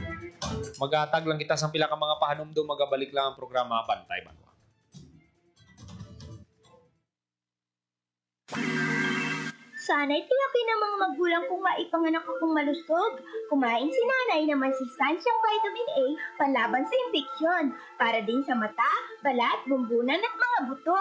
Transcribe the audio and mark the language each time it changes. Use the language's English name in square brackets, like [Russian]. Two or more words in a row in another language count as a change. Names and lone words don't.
[Hiligaynon] Magatag lang kita sa pila ka mga pahanumdum, magabalik lang ang programa Bantay Banwa. [Filipino] Sana'y tiyakin ng mga magulang kung maipanganak akong malusog. Kumain si nanay ng masustansyang vitamin A panlaban sa impeksyon. Para din sa mata, balat, bumbunan at mga buto.